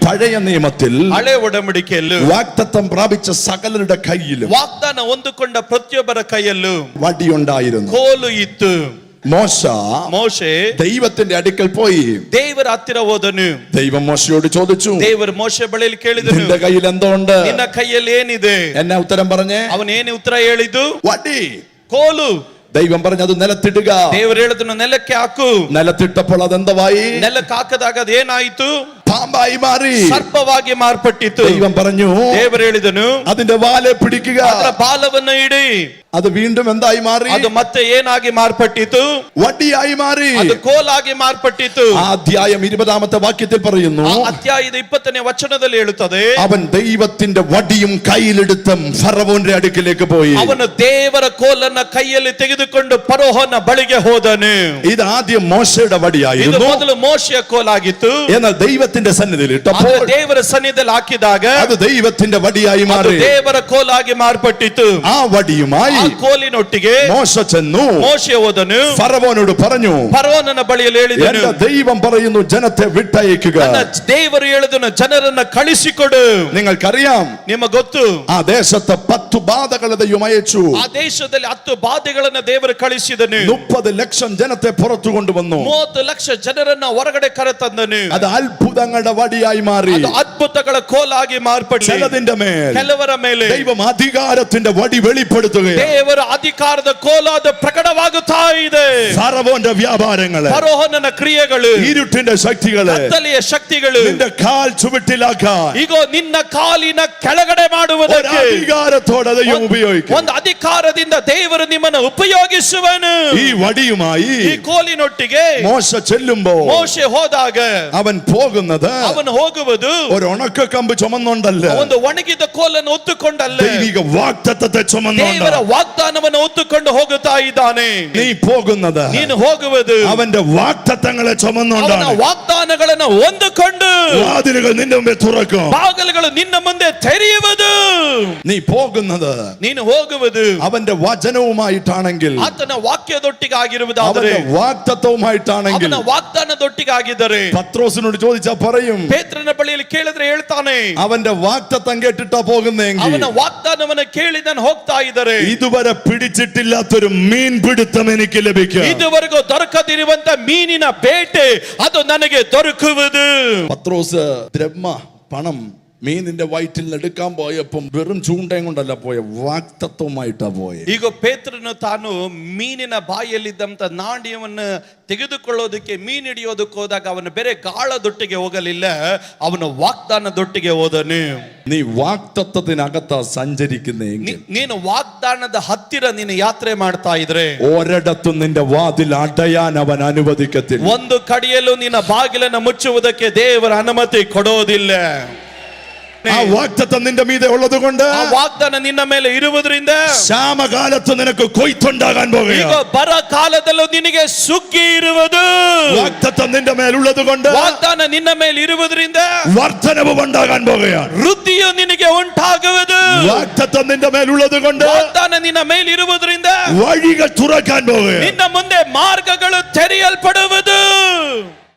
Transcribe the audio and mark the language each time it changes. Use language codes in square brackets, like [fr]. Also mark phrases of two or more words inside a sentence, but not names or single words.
[ml] പഴയ നിയമത്തിൽ [kn] ಹಳೆ ಒಡಂಬಡಿಕೆಯಲ್ಲೂ [ml] വാഗ്ദത്തം പ്രാപിച്ച സകലരുടെ കയ്യിലും [kn] ವಾಗ್ದಾನ ಹೊಂದಿಕೊಂಡ ಪ್ರತಿಯೊಬ್ಬರ ಕೈಯಲ್ಲೂ [ml] വടിയുണ്ടായിരുന്നു. [kn] ಕೋಲು ಇತ್ತು. [ml] മോശെ ദൈവത്തിന്റെ അടുക്കൽ പോയി [kn] ದೇವರ ಹತ್ತಿರ ಹೋದನು. [ml] ദൈവം മോശയോട് ചോദിച്ചു, [kn] ದೇವರು ಮೋಶೆ ಬಳಿಯಲ್ಲಿ ಕೇಳಿದನು, [ml] നിന്റെ കയ്യിൽ എന്തോ ഉണ്ട്? [kn] ನಿನ್ನ ಕೈಯಲ್ಲಿ ಏನಿದೆ? [ml] എന്നാ ഉത്തരം പറഞ്ഞേ? [kn] ಅವನು ಏನು ಉತ್ತರ ಹೇಳಿದ್ದು? [ml] വടി, [kn] ಕೋಲು. [ml] ദൈവം പറഞ്ഞു അത് നിലത്തിടുക. [kn] ದೇವರು ಹೇಳಿದನು ನೆಲಕ್ಕೆ ಹಾಕು. [ml] നിലത്തിട്ടപ്പോൾ അതെന്തവായി? [kn] ನೆಲಕ್ಕೆ ಹಾಕದಾಗ ಅದೇನಾಯಿತು? [ml] പാമ്പായി മാറി, [kn] ಸರ್ಪವಾಗಿ ಮಾರ್ಪಟ್ಟಿತು. [ml] ദൈവം പറഞ്ഞു, [kn] ದೇವರು ಹೇಳಿದನು [ml] അതിന്റെ വാലെ പിടിക്കുക. [kn] ಅದರ ಬಾಲವನ್ನು ಹಿಡಿ. [ml] അത് വീണ്ടും എന്തായി മാറി? [kn] ಅದು ಮತ್ತೆ ಏನಾಗಿ ಮಾರ್ಪಟ್ಟಿತು? [ml] വടിയായി മാറി. [kn] ಅದು ಕೋಲಾಗಿ ಮಾರ್ಪಟ್ಟಿತು. [ml] ആ അധ്യായം 20ാമത്തെ വാക്യത്തിൽ പറയുന്നു, [kn] ಅಧ್ಯಾಯದ 20ನೇ ವಚನದಲ್ಲಿ ಹೇಳುತ್ತದೆ, [ml] അവൻ ദൈവത്തിന്റെ വടിയും കയ്യിലെടുത്ത് ഫറവോന്റെ അടുക്കിലേക്ക് പോയി. [kn] ಅವನು ದೇವರ ಕೋಲನ್ನ ಕೈಯಲ್ಲಿ ತೆಗೆದುಕೊಂಡು ಫರೋಹನ ಬಳಿಗೆ ಹೋದನು. [ml] ഇത് ആദ്യം മോശയുടെ വടിയായിരുന്നു. [kn] ಇದು ಮೊದಲು ಮೋಶೆಯ ಕೋಲಾಗಿತ್ತು. [ml] എന്നാൽ ദൈവത്തിന്റെ സന്നിധിയിൽ ഇട്ടപ്പോൾ [kn] ದೇವರ ಸನ್ನಿಧಿಯಲ್ಲಿ ಹಾಕಿದಾಗ [ml] അത് ദൈവത്തിന്റെ വടിയായി മാറി. [kn] ದೇವರ ಕೋಲಾಗಿ ಮಾರ್ಪಟ್ಟಿತು. [ml] ആ വടിയുമായി [kn] ಕೋಲಿನೊಟ್ಟಿಗೆ [ml] മോശ ചെന്നു. [kn] ಮೋಶೆ ಹೋದನು. [ml] ഫറവോനോട് പറഞ്ഞു, [kn] ಫರೋಹನ ಬಳಿಯಲ್ಲಿ ಹೇಳಿದನು, [ml] എന്റെ ദൈവം പറയുന്നു ജനത്തെ വിട്ടയക്കുക. [kn] ನನ್ನ ದೇವರು ಹೇಳಿದನು ಜನರನ್ನ ಕಳಿಸಿಕೊಡು. [ml] നിങ്ങൾക്കറിയാം, [kn] ನಿಮಗೆ ಗೊತ್ತು, [ml] ആ ദേശത്ത് 10 ബാധകളെ ദൈവം അയച്ചു. [kn] ಆ ದೇಶದಲ್ಲಿ 10 ಬಾಧೆಗಳನ್ನು ದೇವರು ಕಳಿಸಿದನು. [ml] 30 ലക്ഷം ജനത്തെ പുറത്തു കൊണ്ടുവന്നു. [kn] 30 ಲಕ್ಷ ಜನರನ್ನ ಹೊರಗಡೆ ಕರೆತಂದನು. [ml] അത് അത്ഭുതങ്ങളുടെ വടിയായി മാറി. [kn] ಅದು ಅದ್ಭುತಗಳ ಕೋಲಾಗಿ ಮಾರ್ಪಟ್ಟು [ml] ചിലതിന്റെ മേൽ [kn] ಕೆಲವರ ಮೇಲೆ [ml] ദൈവം അധികാരത്തിന്റെ വടി വെളിപ്പെടുത്തുകയാണ്. [kn] ದೇವರ ಅಧಿಕಾರದ ಕೋಲಾದ ಪ್ರಕಟವಾಗುತ್ತಾ ಇದೆ. [ml] ഫറവോന്റെ വ്യാപാരങ്ങള്, [kn] ಫರೋಹನ ಕ್ರಿಯೆಗಳು, [ml] ഇരുട്ടിന്റെ ശക്തികള്, [kn] ಕತ್ತಲೆಯ ಶಕ್ತಿಗಳು [ml] നിന്റെ കാൽ ചുവട്ടിലാക്കാൻ [kn] ಈಗ ನಿನ್ನ ಕಾಲಿನ ಕೆಳಗಡೆ ಮಾಡುವುದಕ್ಕೆ [ml] അധികാരത്തോടെ ദൈവം ഉപയോഗിക്കും. [kn] ಒಂದು ಅಧಿಕಾರದಿಂದ ದೇವರು ನಿಮ್ಮನ್ನು ಉಪಯೋಗಿಸುವನು. [ml] ഈ വടിയുമായി [kn] ಈ ಕೋಲಿನೊಟ್ಟಿಗೆ [ml] മോശ ചെല്ലുമ്പോൾ [kn] ಮೋಶೆ ಹೋದಾಗ [ml] അവൻ പോകുന്നത് [kn] ಅವನು ಹೋಗುವುದು [ml] ഒരു ഉണക്കക്കമ്പ് ചുമന്നുകൊണ്ടല്ല, [kn] ಒಂದು ಒಣಗಿದ ಕೋಲನ್ನು ಹೊತ್ತುಕೊಂಡಲ್ಲ, [ml] ദൈവിക വാഗ്ദത്തത്തെ ചുമന്നുകൊണ്ട്. [kn] ದೇವರ ವಾಗ್ದಾನವನ್ನು ಹೊತ್ತುಕೊಂಡು ಹೋಗುತ್ತಾ ಇದ್ದಾನೆ. [ml] നീ പോകുന്നത് [kn] ನೀನು ಹೋಗುವುದು [ml] അവന്റെ വാഗ്ദത്തങ്ങളെ [kn] ಅವನ [ml] ചുമന്നുകൊണ്ടാണ്. [kn] ವಾಗ್ದಾನಗಳನ್ನು ಹೊಂದಿಕೊಂಡು [ml] വാതിലുകൾ നിന്റെ മുമ്പേ തുറക്കും. [kn] ಬಾಗಿಲುಗಳು ನಿನ್ನ ಮುಂದೆ ತೆರೆಯುವುದು. [ml] നീ പോകുന്നത് [kn] ನೀನು ಹೋಗುವುದು [ml] അവന്റെ വചനവുമായിട്ടാണെങ്കിൽ, [kn] ಆತನ ವಾಕ್ಯದೊಟ್ಟಿಗೆ ಆಗಿರುವುದಾದರೆ, [ml] അവന്റെ വാഗ്ദത്തവുമായിട്ടാണെങ്കിൽ. [kn] ಅವನ ವಾಗ್ದಾನದೊಟ್ಟಿಗೆ ಆಗಿದ್ದರೆ, [ml] പത്രോസിനോട് ചോദിച്ചാ പറയും, [kn] ಪೇತ್ರನ ಬಳಿಯಲ್ಲಿ ಕೇಳಿದ್ರೆ ಹೇಳ್ತಾನೆ, [ml] അവന്റെ വാഗ്ദത്തം കേട്ടിട്ടാ പോകുന്നെങ്കിൽ, [kn] ಅವನ ವಾಗ್ದಾನವನ್ನು ಕೇಳಿ ನಾನು ಹೋಗ್ತಾ ಇದ್ದಾರೆ, [ml] ഇതുവരെ പിടിച്ചിട്ടില്ലാത്തൊരു മീൻപിടുത്തം എനിക്ക് ലഭിക്കും. [kn] ಇದುವರೆಗೂ ದೊರಕದಿರುವಂತ ಮೀನಿನ ಬೇಟೆ ಅದು ನನಗೆ ದೊರಕುವುದು. [ml] പത്രോസ് ദ്രഹ്മ, പണം മീനിന്റെ വയറ്റിൽ എടുക്കാൻ പോയപ്പം വെറും ചൂണ്ടയും കൊണ്ടല്ല പോയ, വാഗ്ദത്തവുമായിട്ടാ പോയെ. [kn] ಈಗ ಪೇತ್ರನು ತಾನು ಮೀನಿನ ಬಾಯಲ್ಲಿದ್ದಂತ ನಾಣ್ಯವನ್ನು ತೆಗೆದುಕೊಳ್ಳೋದಕ್ಕೆ ಮೀನು ಹಿಡಿಯೋದಕ್ಕೆ ಹೋದಾಗ ಅವನು ಬೇರೆ ಗಾಳದೊಟ್ಟಿಗೆ ಹೋಗಲಿಲ್ಲ, ಅವನು ವಾಗ್ದಾನದೊಟ್ಟಿಗೆ ಹೋದನು. [ml] നീ വാഗ്ദത്തത്തിനകത്താ സഞ്ചരിക്കുന്നെങ്കിൽ, [kn] ನೀನು ವಾಗ್ದಾನದ ಹತ್ತಿರ ನೀನು ಯಾತ್ರೆ ಮಾಡ್ತಾ ಇದ್ರೆ, [ml] ഒരിടത്തും നിന്റെ വാതിൽ അടയാൻ അവൻ അനുവദിക്കത്തില്ല. [kn] ಒಂದು ಕಡೆಯಲ್ಲೂ ನಿನ್ನ ಬಾಗಿಲನ್ನು ಮುಚ್ಚುವುದಕ್ಕೆ ದೇವರ ಅನುಮತಿ ಕೊಡೋದಿಲ್ಲ. [ml] ആ വാഗ്ദത്തം നിന്റെ മീതെ ഉള്ളത് കൊണ്ട്, [kn] ಆ ವಾಗ್ದಾನ ನಿನ್ನ ಮೇಲೆ ಇರುವುದರಿಂದ [ml] ക്ഷാമകാലത്ത് നിനക്ക് കൊയ്ത്തുണ്ടാകാൻ [kn] ಈಗ [ml] പോകുകയാണ്. [kn] ಬರ ಕಾಲದಲ್ಲೂ ನಿನಗೆ ಸುಗ್ಗಿ ಇರುವುದು. [ml] വാഗ്ദത്തം നിന്റെ മേലുള്ളത് കൊണ്ട്, [kn] ವಾಗ್ದಾನ ನಿನ್ನ ಮೇಲೆ ಇರುವುದರಿಂದ [ml] വർദ്ധനവ് ഉണ്ടാകാൻ പോകുകയാണ്. [kn] ವೃದ್ಧಿಯು ನಿನಗೆ ಉಂಟಾಗುವುದು. [ml] വാഗ്ദത്തം നിന്റെ മേലുള്ളത് കൊണ്ട്, [kn] ವಾಗ್ದಾನ ನಿನ್ನ ಮೇಲೆ ಇರುವುದರಿಂದ [ml] വഴികൾ തുറക്കാൻ പോകുകയാണ്. [kn] ನಿನ್ನ ಮುಂದೆ ಮಾರ್ಗಗಳು ತೆರೆಯಲ್ಪಡುವುದು.